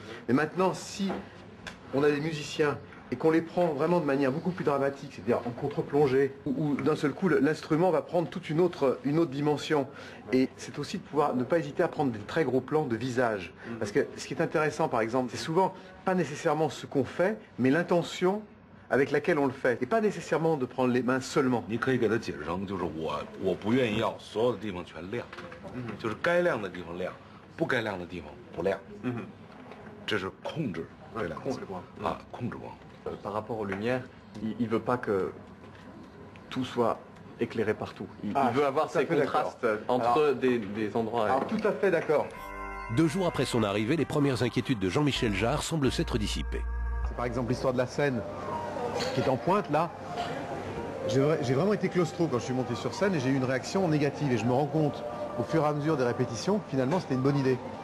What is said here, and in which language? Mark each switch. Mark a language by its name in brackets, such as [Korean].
[French] Mais maintenant, si on a des musiciens et qu'on les prend vraiment de manière beaucoup plus dramatique, c'est-à-dire en contre-plongée, où d'un seul coup l'instrument va prendre toute une autre dimension. Et c'est aussi de pouvoir ne pas hésiter à prendre des très gros plans de visage. Parce que ce qui est intéressant, par exemple, c'est souvent pas nécessairement ce qu'on fait, mais l'intention avec laquelle on le fait. Et pas nécessairement de prendre les mains seulement. [Chinese] 你可以给他解释成，就是我不愿意要所有的地方全亮，就是该亮的地方亮，不该亮的地方不亮。这是控制这两个字啊，控制光。 [French] Par rapport aux lumières, il veut pas que tout soit éclairé partout. Il veut avoir ces contrastes entre des endroits. Alors tout à fait d'accord. 2 jours après son arrivée, les premières inquiétudes de Jean-Michel Jarre semblent s'être dissipées. C'est par exemple l'histoire de la scène qui est en pointe là. J'ai vraiment été claustro quand je suis monté sur scène et j'ai eu une réaction négative. Et je me rends compte au fur et à mesure des répétitions que finalement c'était une bonne idée.